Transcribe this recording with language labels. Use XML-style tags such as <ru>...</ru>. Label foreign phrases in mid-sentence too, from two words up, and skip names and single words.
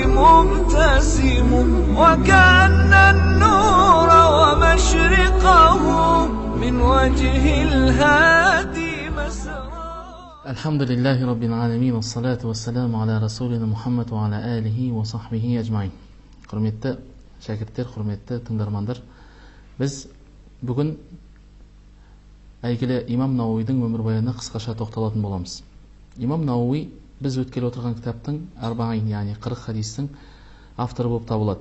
<ar>مبتسم وكأن النور ومشرقه من وجه الهادي مسرى. الحمد لله رب العالمين والصلاة والسلام على رسولنا محمد وعلى آله وصحبه أجمعين.</ar> <kk>Құрметті шәкірттер, құрметті тыңдармандар, біз бүгін әйгілі имам Науидің өмірбаянына қысқаша тоқталатын боламыз. Имам Науи біз өткелі отырған кітаптың арбаин, яғни 40 хадистің авторы болып табылады.</kk>